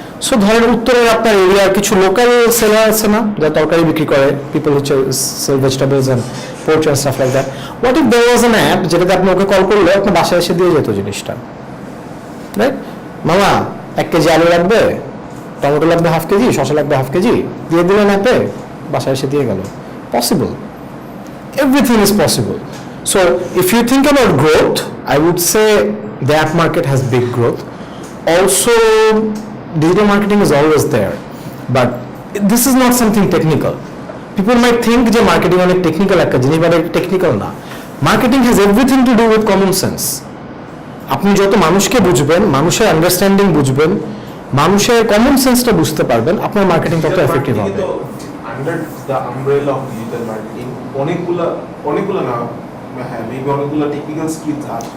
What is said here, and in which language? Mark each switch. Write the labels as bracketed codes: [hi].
[bn] So ধরেন উত্তরের আপনার এরিয়ার কিছু লোকাল সেলার আছে না, যারা তরকারি বিক্রি করে, পিপল হচ্ছে [en] Sell vegetables and pork and stuff like that. What if there was an app [bn] যেটাতে আপনি ওকে কল করলে আপনার বাসায় এসে দিয়ে যেত জিনিসটা, রাইট? মামা 1 কেজি আলু লাগবে, টমেটো লাগবে 1/2 কেজি, শসা লাগবে 1/2 কেজি, দিয়ে দিলেন অ্যাপে, বাসায় এসে দিয়ে গেল। [en] Possible, everything is possible. So if you think about growth, I would say the app market has big growth. Also, digital marketing is always there, but this is not something technical. People might think [bn] যে marketing অনেক technical একটা জিনিস, but technical না। [en] Marketing has everything to do with common sense. [bn] আপনি যত মানুষকে বুঝবেন, মানুষের আন্ডারস্ট্যান্ডিং বুঝবেন, মানুষের কমন সেন্সটা বুঝতে পারবেন, আপনার মার্কেটিং তত এফেক্টিভ হবে। Under the umbrella of digital marketing অনেকগুলো না, হ্যাঁ মেবি অনেকগুলো টেকনিক্যাল স্কিলস আছে,